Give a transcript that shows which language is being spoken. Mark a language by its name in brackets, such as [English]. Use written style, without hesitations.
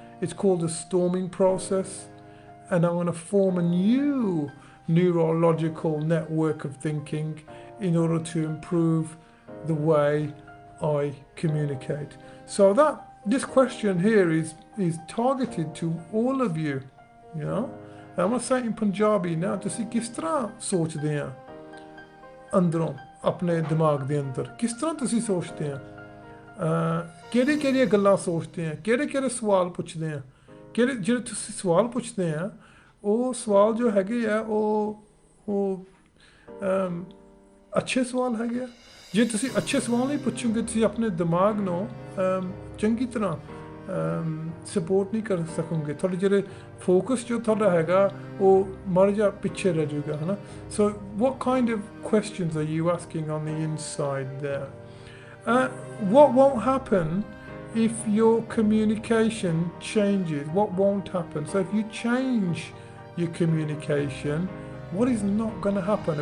[English] It's called a storming process, and I'm going to form a new neurological network of thinking in order to improve the way I communicate. So this question here is targeted to all of you. I'm going to say it in Punjabi now. [Punjabi] ਤੁਸੀਂ ਕਿਸ ਤਰ੍ਹਾਂ ਸੋਚਦੇ ਆ ਅੰਦਰੋਂ ਆਪਣੇ ਦਿਮਾਗ ਦੇ ਅੰਦਰ? ਕਿਸ ਤਰ੍ਹਾਂ ਤੁਸੀਂ ਸੋਚਦੇ ਆ? ਕਿਹੜੀਆਂ ਗੱਲਾਂ ਸੋਚਦੇ ਆ? ਕਿਹੜੇ ਸਵਾਲ ਪੁੱਛਦੇ ਆ? ਜਿਹੜੇ ਤੁਸੀਂ ਸਵਾਲ ਪੁੱਛਦੇ ਆ, ਉਹ ਸਵਾਲ ਜੋ ਹੈਗੇ ਆ ਉਹ ਅੱਛੇ ਸਵਾਲ ਹੈਗੇ ਆ। ਜੇ ਤੁਸੀਂ ਅੱਛੇ ਸਵਾਲ ਨਹੀਂ ਪੁੱਛੋਗੇ, ਤੁਸੀਂ ਆਪਣੇ ਦਿਮਾਗ ਨੂੰ ਚੰਗੀ ਤਰ੍ਹਾਂ ਸਪੋਰਟ ਨਹੀਂ ਕਰ ਸਕੋਗੇ। ਤੁਹਾਡੇ ਜਿਹੜੇ ਫੋਕਸ ਜੋ ਤੁਹਾਡਾ ਹੈਗਾ ਉਹ ਮਰ ਜਾ ਪਿੱਛੇ ਰਹਿ ਜਾਊਗਾ, ਹੈ ਨਾ? [English] So what kind of questions are you asking on the inside there? What won't happen if your communication changes? What won't happen? So if you change your communication, what is not going to happen?